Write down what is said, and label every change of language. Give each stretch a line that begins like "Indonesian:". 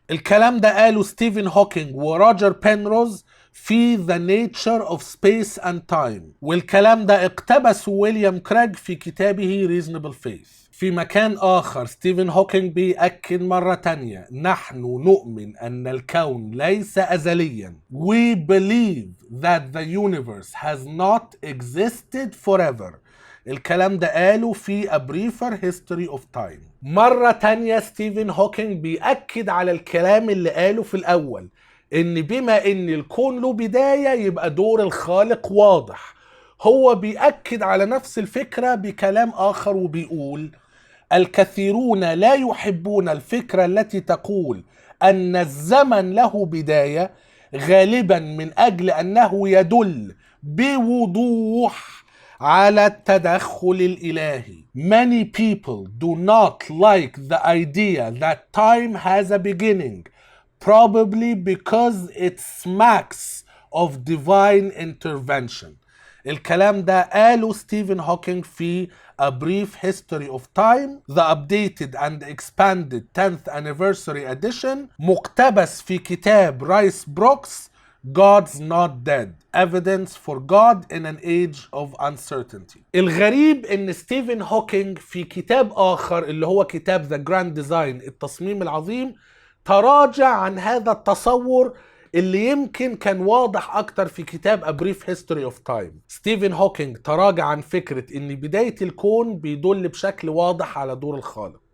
Arabic: الكلام ده قاله ستيفن هوكينج وروجر بينروز في The Nature of Space and Time، والكلام ده اقتبسه ويليام كريج في كتابه Reasonable Faith. في مكان آخر ستيفن هوكينج بيأكد مرة تانية: نحن نؤمن أن الكون ليس أزليا.
English: We believe that the universe has not existed forever.
Arabic: الكلام ده قاله في A Briefer History of Time. مرة تانية ستيفن هوكينج بيأكد على الكلام اللي قاله في الأول، إن بما إن الكون له بداية يبقى دور الخالق واضح. هو بيأكد على نفس الفكرة بكلام آخر وبيقول: الكثيرون لا يحبون الفكرة التي تقول أن الزمن له بداية، غالبا من أجل أنه يدل بوضوح على التدخل الإلهي.
English: Many people do not like the idea that time has a beginning, probably because it smacks of divine intervention.
Arabic: الكلام ده قاله ستيفن هوكينج في A Brief History of Time The Updated and Expanded 10th Anniversary Edition، مقتبس في كتاب رايس بروكس God's Not Dead Evidence for God in an Age of Uncertainty. الغريب ان ستيفن هوكينج في كتاب اخر اللي هو كتاب The Grand Design التصميم العظيم تراجع عن هذا التصور اللي يمكن كان واضح اكتر في كتاب A Brief History of Time. ستيفن هوكينج تراجع عن فكرة ان بداية الكون بيدل بشكل واضح على دور الخالق.